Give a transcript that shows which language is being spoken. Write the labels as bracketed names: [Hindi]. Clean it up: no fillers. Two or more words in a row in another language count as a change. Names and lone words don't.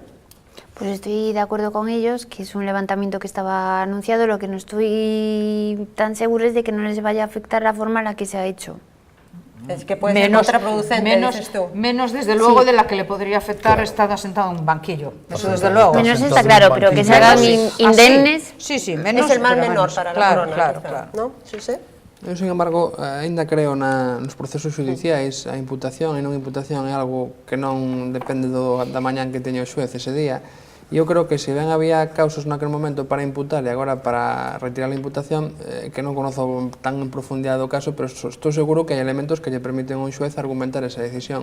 [Spanish] Pues estoy de acuerdo con ellos, que es un levantamiento que estaba anunciado, lo que no estoy tan segura es de que no les vaya a afectar la forma en la que se ha hecho. Es que puede ser contraproducente, dices tú. Menos desde luego de la que le podría afectar estar sentado en un banquillo, eso desde luego. Menos está claro, pero que se hagan indemnes. Sí, menos. Es el mal menor para la corona. Claro. ¿No? Sí. [Galician] Eu, [Spanish] sin embargo, [Galician] ainda creo nos procesos judiciais, a imputación e non imputación é algo que non depende da mañán que teña o xuez ese día. E eu creo que se ben había causas naquele momento para imputar e agora para retirar a imputación, que non conozo tan en profundidade o caso, pero estou seguro que hai elementos que lle permiten a un xuez argumentar esa decisión.